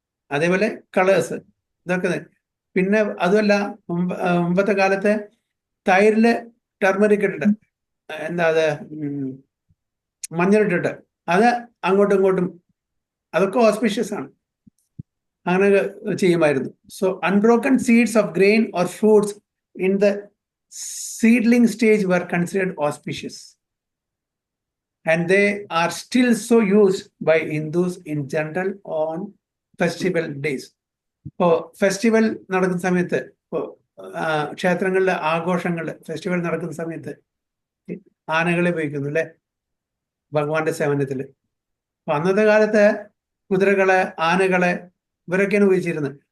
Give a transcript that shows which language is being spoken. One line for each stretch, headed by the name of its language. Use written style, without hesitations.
Malayalam: അതേപോലെ കളേഴ്സ്, ഇതൊക്കെ. പിന്നെ അതുമല്ല, മുമ്പത്തെ കാലത്ത് തൈരില് ടർമറിക് ഇട്ടിട്ട്, എന്താ അത്, മഞ്ഞളിട്ടിട്ട് അത് അങ്ങോട്ടും ഇങ്ങോട്ടും, അതൊക്കെ ഓസ്പീഷ്യസ് ആണ്. അങ്ങനെ ചെയ്യുമായിരുന്നു.
English: So unbroken seeds of grain or fruits in the seedling stage were considered auspicious, and they are still so used by Hindus in general on festival days.
Malayalam: ഇപ്പോൾ ഫെസ്റ്റിവൽ നടക്കുന്ന സമയത്ത്, ഇപ്പോൾ ക്ഷേത്രങ്ങളിലെ ആഘോഷങ്ങളിൽ ഫെസ്റ്റിവൽ നടക്കുന്ന സമയത്ത് ആനകളെ ഉപയോഗിക്കുന്നു അല്ലേ, ഭഗവാന്റെ സേവനത്തില്. അപ്പൊ അന്നത്തെ കാലത്ത് കുതിരകളെ, ആനകളെ ഇവരൊക്കെയാണ് ഉപയോഗിച്ചിരുന്നത്.